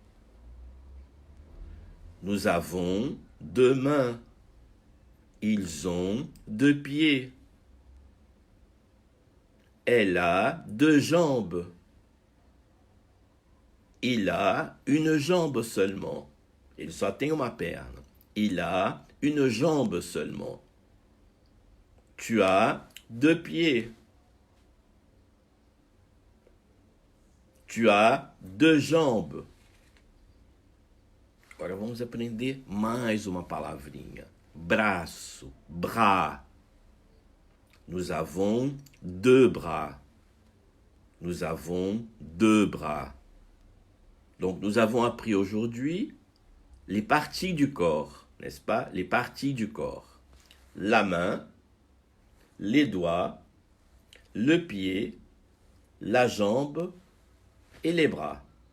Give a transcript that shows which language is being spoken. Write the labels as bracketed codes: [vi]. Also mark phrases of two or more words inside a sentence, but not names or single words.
[fr] Nous avons 2 mains. Ils ont 2 pieds. Elle a 2 jambes. Il a une jambe seulement. [pt] Ele só tem uma perna. [fr] Il a une jambe seulement. Tu as 2 pieds. Tu as 2 jambes. [pt] Agora vamos aprender mais uma palavrinha. Braço, [fr] bras. Nous avons 2 bras. Nous avons 2 bras. Donc nous avons appris aujourd'hui les parties du corps, n'est-ce pas? Les parties du corps. La main, les doigts, le pied, la jambe et les bras.